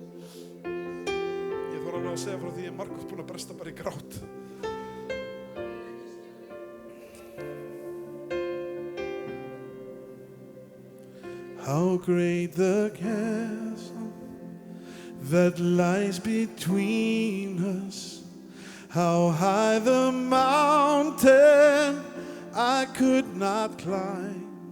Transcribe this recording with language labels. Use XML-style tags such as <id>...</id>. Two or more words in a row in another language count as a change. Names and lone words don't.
<is>Ég þarf alveg að segja frá því ég margótt búin að bresta bara í grát.</is> <en>How great the chasm that lies between us, how high the mountain I could not climb.</en>